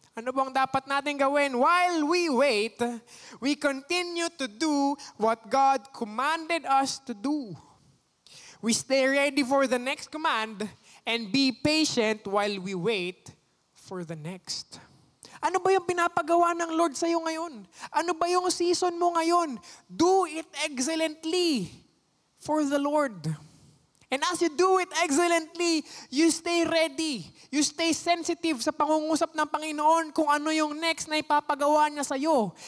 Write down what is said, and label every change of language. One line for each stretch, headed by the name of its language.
Filipino: Ano bang dapat natin gawin?
English: While we wait, we continue to do what God commanded us to do. We stay ready for the next command and be patient while we wait for the next.
Filipino: Ano ba yung pinapagawa ng Lord sa'yo ngayon? Ano ba yung season mo ngayon?
English: Do it excellently for the Lord. And as you do it excellently, you stay ready. You stay sensitive
Filipino: sa pangungusap ng Panginoon kung ano yung next na ipapagawa niya sa'yo.